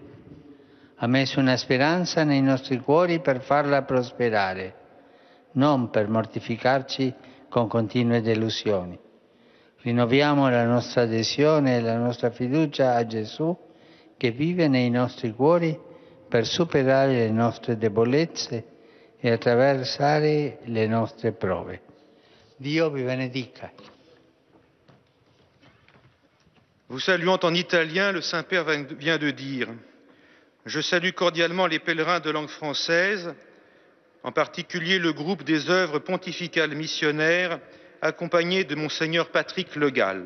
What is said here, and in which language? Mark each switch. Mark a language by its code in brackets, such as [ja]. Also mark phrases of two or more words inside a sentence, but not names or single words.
[it] Ha messo una speranza nei nostri cuori per farla prosperare, non per mortificarci con continue delusioni. Rinnoviamo la nostra adesione e la nostra fiducia a Gesù che vive nei nostri cuori per superare le nostre debolezze e attraversare le nostre prove. Dio vi benedica. [fr] Vous saluant en italien, le Saint-Père vient de dire « Je salue cordialement les pèlerins de langue française, en particulier le groupe des œuvres pontificales missionnaires accompagné de Monseigneur Patrick Le Gall.